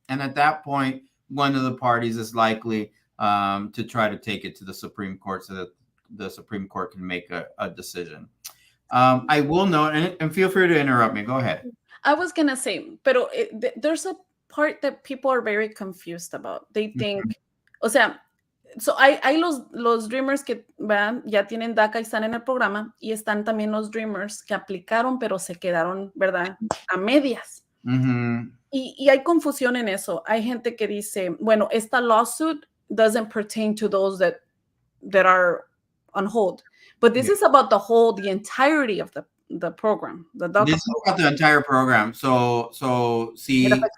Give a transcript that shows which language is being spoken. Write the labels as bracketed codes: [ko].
[en] And at that point, one of the parties is likely to try to take it to the Supreme Court so that the Supreme Court can make a decision. I will note, and feel free to interrupt me. Go ahead. I was going to say, [es] pero [en] there's a part that people are very confused about. They think, [es] o sea, so hay los dreamers que ¿verdad? Ya tienen DACA y están en el programa, y están también los dreamers que aplicaron pero se quedaron, ¿verdad? A medias. Y hay confusión en eso. Hay gente que dice, bueno, esta [en] lawsuit doesn't pertain to those that are on hold. But this is about the entirety of the program. The DACA This is about the entire program. So si